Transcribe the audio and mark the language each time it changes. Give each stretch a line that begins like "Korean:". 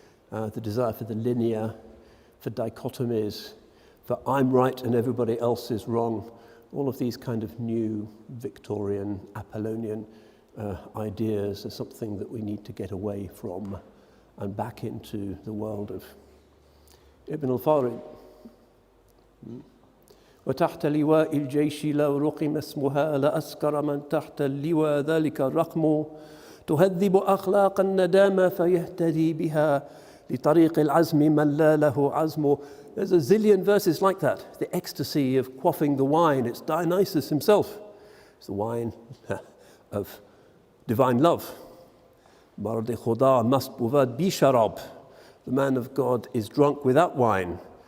English: The desire for the linear, for dichotomies, for I'm right and everybody else is wrong. All of these kind of new Victorian, Apollonian ideas are something that we need to get away from and back into the world of Ibn al-Farid.
Arabic: وتحت لواء الجيش لو رقم اسمها لأسكر من تحت اللواء ذلك الرقم تهذب أخلاق الندامة فيهتدي بها لطريق العزم من لا له عزم.
English: There's a zillion verses like that. The ecstasy of quaffing the wine. It's Dionysus himself. It's the wine of divine love.
Persian: Marad Khuda mast buvad bi sharab.
English: The man of God is drunk without wine.